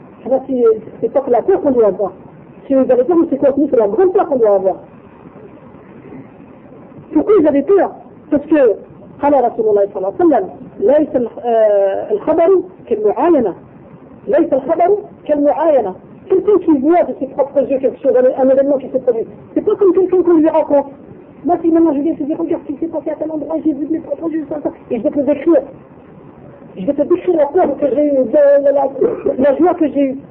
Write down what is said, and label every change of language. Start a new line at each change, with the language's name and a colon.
French: Alors c'est pas que la peur qu'on doit avoir. Si vous avez peur, c'est quoi? C'est la grande peur qu'on doit avoir. Pourquoi ils avaient peur? Parce que,
Arabic: قال رسول الله صلى الله عليه وسلم, ليس الخبر كالمعاينة. ليس الخبر كالمعاينة.
French: Quelqu'un qui voit de ses propres yeux quelque chose, un événement qui s'est produit. C'est pas comme quelqu'un qu'on lui raconte. Moi, si maintenant je viens te dire, regarde ce qui s'est passé à tel endroit, j'ai vu de mes propres yeux, ça, et je vais te décrire. Je vais te décrire la peur que j'ai eue, la joie que j'ai eue.